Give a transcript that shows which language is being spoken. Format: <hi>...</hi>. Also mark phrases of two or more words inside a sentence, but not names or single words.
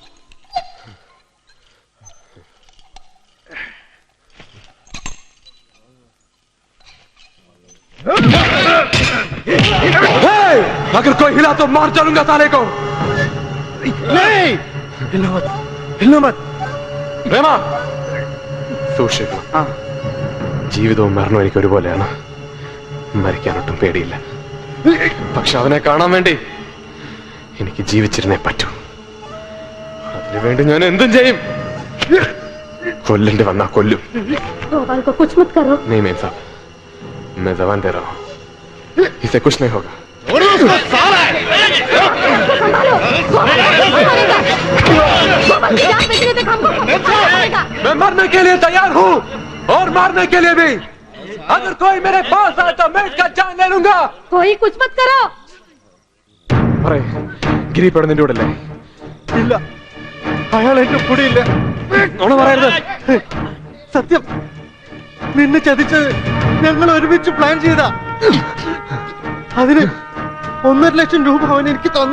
<hi>अगर कोई हिला तो मार डालूंगा साले को. नहीं हिलना मत हिलना मत</hi> <ml>പ്രേമ സൂക്ഷിക്കണം. ജീവിതവും മരണവും എനിക്ക് ഒരുപോലെയാണ്. മരിക്കാനൊട്ടും പേടിയില്ല. പക്ഷെ അവനെ കാണാൻ വേണ്ടി എനിക്ക് ജീവിച്ചിരുന്നേ പറ്റൂ. അതിനുവേണ്ടി ഞാൻ എന്തും ചെയ്യും. കൊല്ലേണ്ടി വന്നാ കൊല്ലും.</ml> <hi>गोपाल को कुछ मत करो। नहीं मेम साहब, मैं जबान दे रहा हूँ, इसे कुछ नहीं होगा. मैं मरने के लिए तैयार हूँ और मारने के लिए भी. अगर कोई मेरे पास आए तो मैं इसका जान ले लूंगा. कोई कुछ मत करो।</hi> <ml>പറയ്, ഗിരി ഇപ്പോൾ നിന്റെ കൂടെ അല്ലേ? ഇല്ല, അയാൾ എന്റെ കൂടെ ഇല്ല. നുണ പറയരുത്. സത്യം, നിന്നെ ചതിച്ചത് ഞങ്ങൾ ഒരുമിച്ച് പ്ലാൻ ചെയ്താ. അതിന് 1.5 ലക്ഷം രൂപ അവൻ എനിക്ക് തന്നു.</ml>